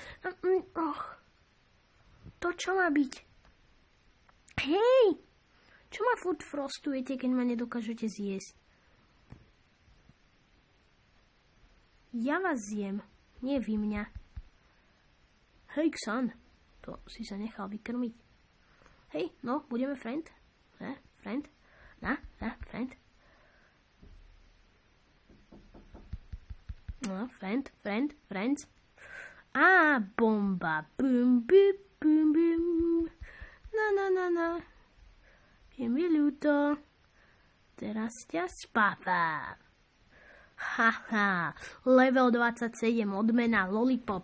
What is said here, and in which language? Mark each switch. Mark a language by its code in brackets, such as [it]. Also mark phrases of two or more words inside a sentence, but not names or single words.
[sk] To čo má byť? Hej! Čo ma furt frostujete, keď ma nedokážete zjesť? Ja vás zjem, nie vy mňa. Hej, Xan, to si sa nechal vykrmiť. Hej, no, budeme friend? Friend? Friend? No, friends. Á, bomba. Bum. No. Je mi ľúto. Teraz ťa spávam. Haha, level 27, odmena, lollipop.